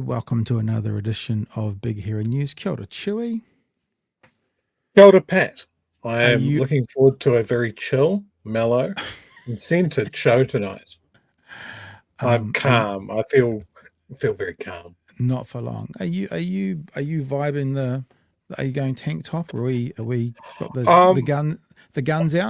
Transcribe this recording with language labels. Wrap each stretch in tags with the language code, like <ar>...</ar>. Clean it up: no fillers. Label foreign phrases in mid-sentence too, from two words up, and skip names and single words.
<en>Welcome to another edition of Big Hero News.</en> <mi>Kia ora, Chewy. Kia ora, Pat.</mi> <en>I am you- looking forward to a very chill, mellow, and centered show tonight. I'm calm. I feel very calm. Not for long. Are you vibing the? Are you going tank top? Or are we got the guns out?</en>